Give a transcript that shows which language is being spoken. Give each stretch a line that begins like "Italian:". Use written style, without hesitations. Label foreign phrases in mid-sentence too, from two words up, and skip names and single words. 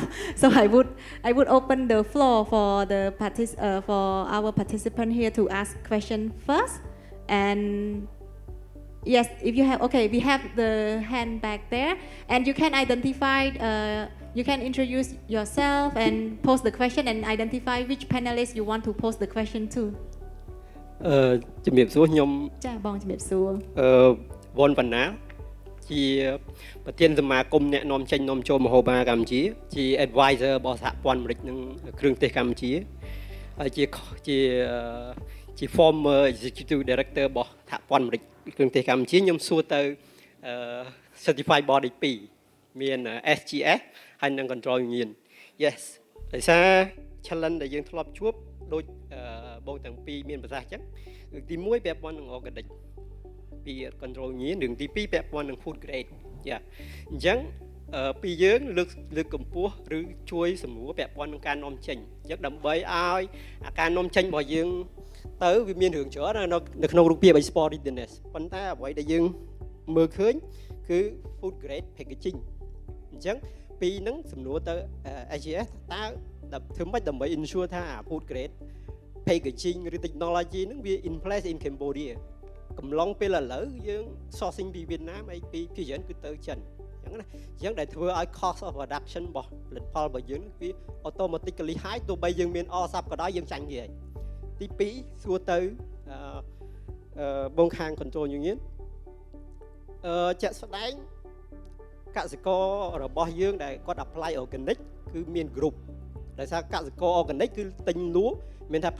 English: So I would open the floor for for our participant here to ask question first. And yes, if you have, okay, we have the hand back there, and you can identify. You can introduce yourself and pose the question, and identify which panelist you want to pose the question to.
Khmer: ជំរាបសួរខ្ញុំ ចាបងជំរាបសួរ វ៉ុនបណ្ណាជាប្រធានសមាគមអ្នកនាំចេញនាំចូលម្ហូបអាហារកម្ពុជាជា advisor របស់សហព័ន្ធអាមេរិកនិងគ្រឿងទេសកម្ពុជាហើយជា
English: former executive director
Khmer: របស់សហព័ន្ធអាមេរិកគ្រឿងទេសកម្ពុជាខ្ញុំសួរទៅ
English: certified body
Khmer: 2 មាន SGS ហើយនិង control union yes ដោយសារ challenge ដែលយើងធ្លាប់ជួបដូចបងទាំងពីរមានប្រសាសន៍អញ្ចឹងរឿងទី1ពាក់ព័ន្ធនឹង organic ពី control union រឿងទី2ពាក់ព័ន្ធនឹង
English: food grade
Khmer: យ៉ាអញ្ចឹង ពីយើងលើកកម្ពស់ឬជួយសម្រួលពាក់ព័ន្ធនឹងការនាំចេញអញ្ចឹងដើម្បីឲ្យការនាំចេញរបស់យើងទៅវាមានរឿង ច្រើននៅក្នុងរូបភាព
English: export readiness
Khmer: ប៉ុន្តែអ្វីដែលយើងមើលឃើញគឺ
English: food grade packaging
Khmer: អញ្ចឹងពីហ្នឹង សំណួរទៅ AGS តើធ្វើម៉េចដើម្បី ensure ថា
English: food grade packaging
Khmer: ឬ technology ហ្នឹងវា
English: in place in Cambodia
Khmer: កំឡុងពេលឥឡូវយើង sourcing ពីវៀតណាមហើយពីច្រើនគឺទៅចិនអញ្ចឹងណាអញ្ចឹងដែលធ្វើឲ្យ
English: cost of production
Khmer: របស់ផលិតផលរបស់យើងវា
English: automatically high
Khmer: ទោះបីយើងមាន RCEP ក៏ដោយយើងចាញ់គេហើយទី2សួរទៅ បងខាង control union ជាក់ស្ដែងកសិកររបស់យើងដែលគាត់
English: apply organic
Khmer: គឺមាន group ដោយសារកសិករ organic គឺទិញលក់មានថា